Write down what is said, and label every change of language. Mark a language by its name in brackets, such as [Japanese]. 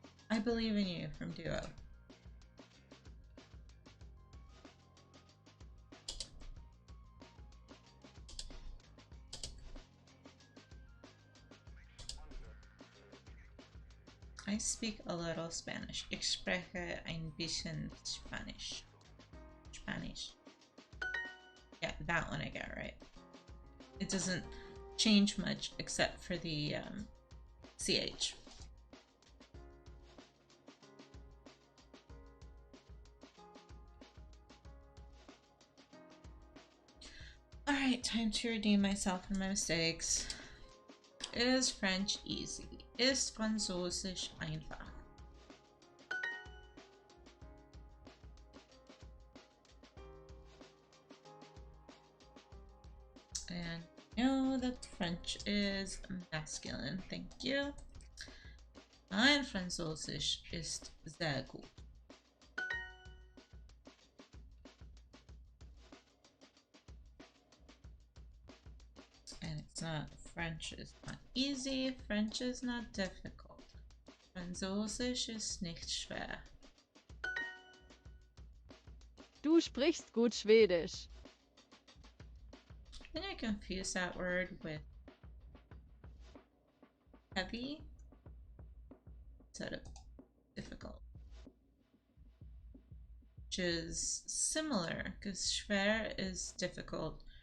[English] I believe in you from Duo. I speak a little Spanish. [German] Ich spreche ein bisschen Spanish. [English] Spanish. Yeah, that one I got right. It doesn't change much except for the CH. Alright, time to redeem myself for my mistakes. Is French easy? [German] Ist Französisch einfach? [English] And know that French is masculine, thank you. [German] Mein Französisch ist sehr gut. [English] And it's not, French is not easy, French is not difficult. [German] Französisch ist nicht schwer. Du sprichst gut Schwedisch. [English] I think I confuse that word with heavy. instead of difficult. Which is similar, because schwer is difficult.